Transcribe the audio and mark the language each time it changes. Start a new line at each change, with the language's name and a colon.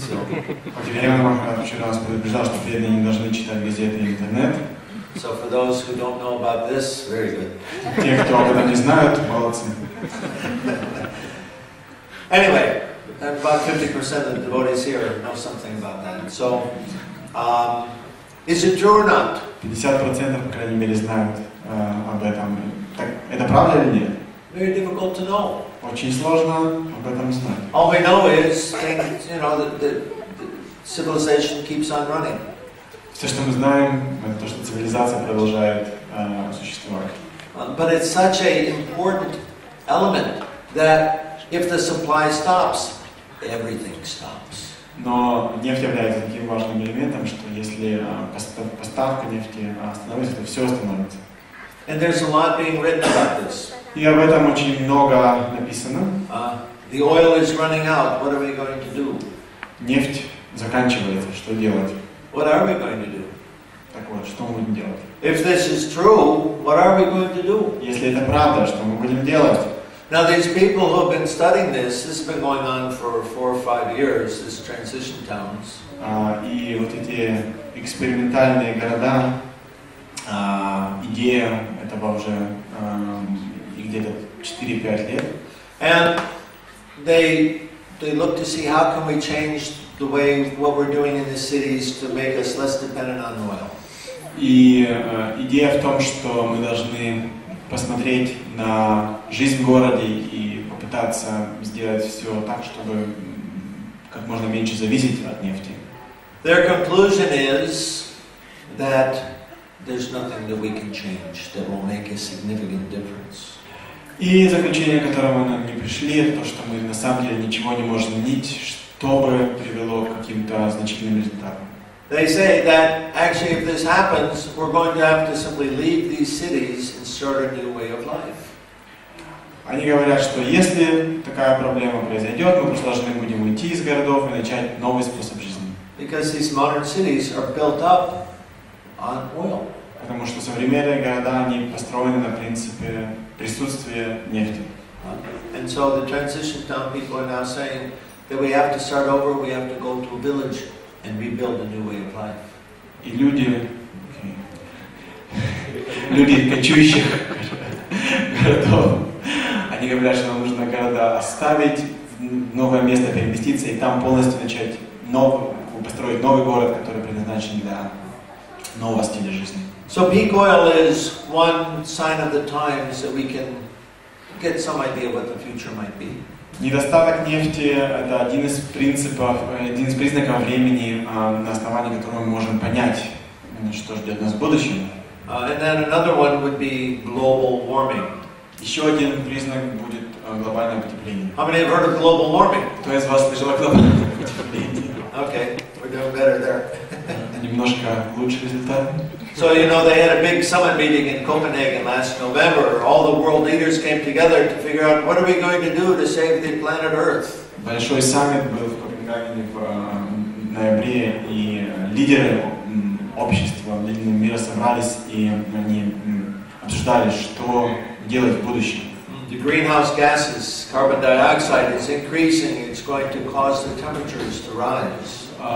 English: So,
Russian: Бхактивинода Махарадж вчера нас предупреждал, что преданные не должны читать газеты и интернет.
English: so for those who don't know about this, very good.
Russian: Те, кто об этом не знают, молодцы.
English: Anyway, about 50% of the devotees here know something about that. So, is it true or not?
Russian: 50%, по крайней мере, знают об этом. Так, это правда или нет?
English: Very difficult to know.
Russian: Очень сложно об этом знать.
English: All we know is things, the civilization keeps on running.
Russian: Все, что мы знаем, это то, что цивилизация продолжает существовать.
English: But it's such an important element that if the supply stops, everything stops.
Russian: Но нефть является таким важным элементом, что если поставка нефти остановится, то все остановится.
English: And there's a lot being written about this.
Russian: И об этом очень много написано.
English: The oil is running out. What are we going to do?
Russian: Нефть заканчивается. Что делать?
English: What are we going to do?
Russian: Так вот, что мы будем делать?
English: If this is true, what are we going to do?
Russian: Если это правда, что мы будем делать?
English: Now these people who have been studying this has been going on for 4 or 5 years, this transition towns.
Russian: И вот эти экспериментальные города, идея этого уже где-то 4-5 лет.
English: And they look to see how can we change the way what we're doing in the cities to make us less dependent on oil.
Russian: И идея в том, что мы должны посмотреть на жизнь в городе и попытаться сделать все так, чтобы как можно меньше зависеть от нефти.
English: Their conclusion is that there's nothing that we can change that will make a significant difference.
Russian: И заключение, к которому мы не пришли, это то, что мы на самом деле ничего не можем изменить, чтобы привело к каким-то значительным результатам.
English: They say that actually if this happens, we're going to have to simply leave these cities and start a new way of life.
Russian: Они говорят, что если такая проблема произойдет, мы просто должны будем уйти из городов и начать новый способ жизни.
English: Because these modern cities are built up on oil.
Russian: Потому что современные города, они построены на принципе присутствия нефти.
English: And so the transition town people are now saying that we have to start over, we have to go to a village and rebuild a new way of life.
Russian: И люди кочующих городов, они говорят, что нам нужно города оставить, в новое место переместиться и там полностью начать построить новый город, который предназначен для нового стиля жизни.
English: So peak oil is one sign of the times that we can get some idea what the future might be.
Russian: Недостаток нефти – это один из признаков времени, на основании которого мы можем понять, что ждет нас в будущем.
English: And then another one would be global warming.
Russian: Еще один признак будет глобальное потепление.
English: How many have heard of global warming?
Russian: Кто из вас слышал о глобальном потеплении?
English: Okay, we're doing better there.
Russian: Немножко лучше результат.
English: So they had a big summit meeting in Copenhagen last November. All the world leaders came together to figure out what are we going to do to save the planet Earth.
Russian: Большой саммит был в Копенгагене в ноябре, и лидеры общества мира собрались, и они обсуждали, что делать в будущем.
English: the greenhouse gases, carbon dioxide, is increasing. It's going to cause the temperatures to rise.